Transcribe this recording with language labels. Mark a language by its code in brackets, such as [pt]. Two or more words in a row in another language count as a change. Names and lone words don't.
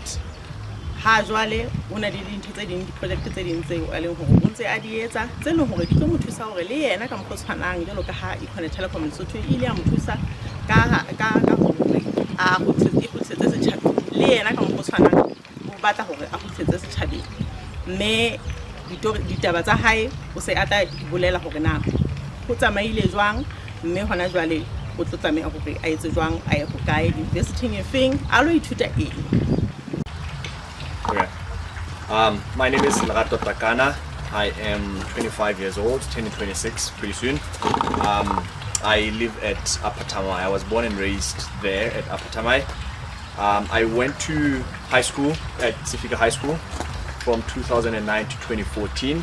[st] Ha jwale o na le dintho tse ding, di-project tse ding tseo a leng hore o ntse a di etsa tse leng hore di tlo mo thusa hore le yena ka mokgwa tshwanang jwalo ka ha Econet Telecom Lesotho e ile a mo thusa ka hore a kgutletse setjhabeng, le yena ka mokgwa tshwanang o batla hore a kgutletse setjhabeng. Mme ditaba tsa hae o se a tla di bolela hore na ho tsamaile jwang, mme hona jwale o tlo tlameha hore a etse jwang, a ye ho kae, university e feng, a lo ithuta eng. [en] Okay. My name is Lerato Takana. I am 25 years old, turning 26 pretty soon. I live at Apatamai. I was born and raised there at Apatamai. I went to high school at Sifika High School from 2009 to 2014.